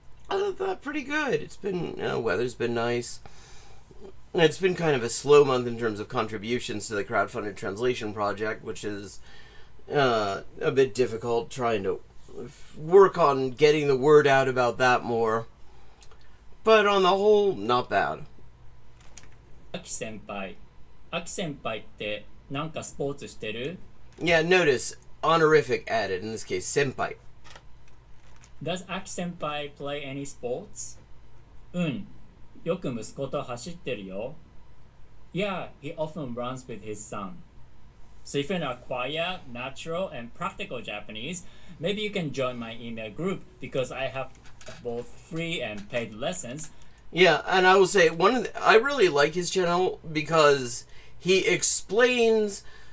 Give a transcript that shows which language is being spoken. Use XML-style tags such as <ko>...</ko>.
<en>Other than that, pretty good. It's been, weather's been nice. It's been kind of a slow month in terms of contributions to the crowdfunded translation project, which is a bit difficult, trying to work on getting the word out about that more. But on the whole, not bad.</en> <ja>秋先輩ってなんかスポーツしてる?</ja> <en>Yeah, notice honorific added, in this case, senpai. Does Aki senpai play any sports?</en> <ja>よく息子と走ってるよ.</ja> <en>Yeah, he often runs with his son. So if you're in a quiet, natural, and practical Japanese, maybe you can join my email group because I have both free and paid lessons. Yeah, and I will say I really like his channel because he explains</en>